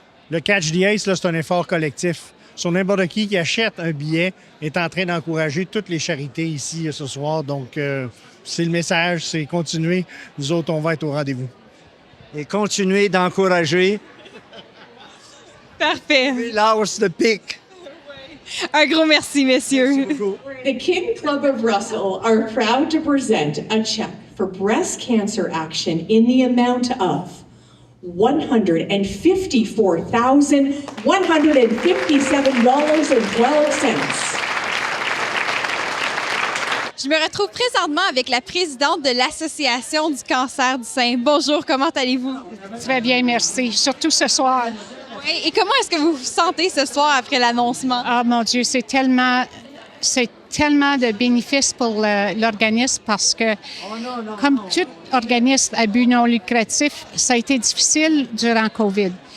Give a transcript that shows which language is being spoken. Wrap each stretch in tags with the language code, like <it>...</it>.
<fr>Le Catch the Ace, là, c'est un effort collectif. Sur n'importe qui achète un billet est en train d'encourager toutes les charités ici ce soir. Donc, c'est le message, c'est continuer. Nous autres, on va être au rendez-vous. Et continuer d'encourager. Parfait.</fr> <en>Lance the pick.</en> <fr>Un gros merci, messieurs.</fr> <en>The Kin Club of Russell are proud to present a check for breast cancer action in the amount of $154,157.12.</en> <fr>Je me retrouve présentement avec la présidente de l'Association du cancer du sein. Bonjour, comment allez-vous? Très bien, merci. Surtout ce soir. Oui, et comment est-ce que vous vous sentez ce soir après l'annoncement? Ah, mon Dieu, c'est tellement de bénéfices pour l'organisme parce que, comme tout organisme à but non lucratif, ça a été difficile durant COVID.</fr>